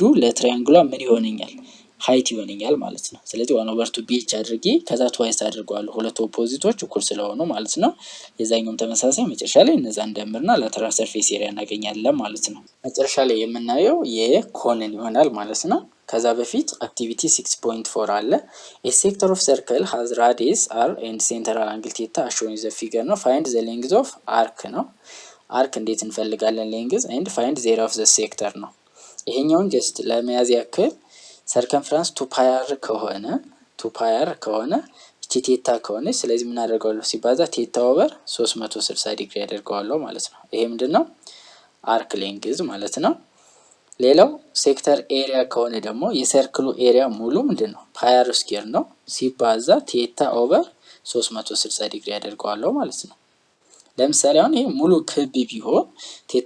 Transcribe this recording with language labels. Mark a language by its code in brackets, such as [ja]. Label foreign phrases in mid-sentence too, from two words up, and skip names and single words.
[am] ለትራያንግሏ ምን ይሆነኛል ሃይት ይሆነኛል ማለት ነው። ስለዚህ 1/2 BH አድርጌ ከዛ ትዋይስ አድርገዋለሁ ሁለት ኦፖዚቶች እኩል ስለሆኑ ማለት ነው። የዛኛውም ተመሳሳይ መጨረሻ ላይ እነዛ እንደምርና [en] lateral surface area [am] እናገኛለን ማለት ነው። መጨረሻ ላይ የምናየው የኮንን ይሆናል ማለት ነው። ከዛ በፊት አክቲቪቲ 6.4 አለ። [en] a sector of circle has radius r and central angle theta as shown in the figure [am] ነው። [en] find the length of arc [am] ነው። አርክ እንዴት እንፈልጋለን [en] length and find the area of the sector [am] ነው። ይሄኛውን ጀስት ለመያዝ ያክል ሰርከምፍራንስ 2πr ከሆነ እቺ ቴታ ከሆነች ስለዚህ ምን አደርጋለሁ ሲባዛ [en] theta over 360 degree [am] ያደርገዋለሁ ማለት ነው። ይሄ ምንድነው [en] arc length [am] ማለት ነው። ሌላው [en] sector area [am] ከሆነ ደግሞ የሰርክሉ ኤሪያ ሙሉ ምንድነው [en] pi r square [am] ነው ሲባዛ [en] theta over 360 degree [am] ያደርገዋለሁ ማለት ነው። ለምሳሌ አሁን ይሄ ሙሉ ክብ ቢሆን ቴታ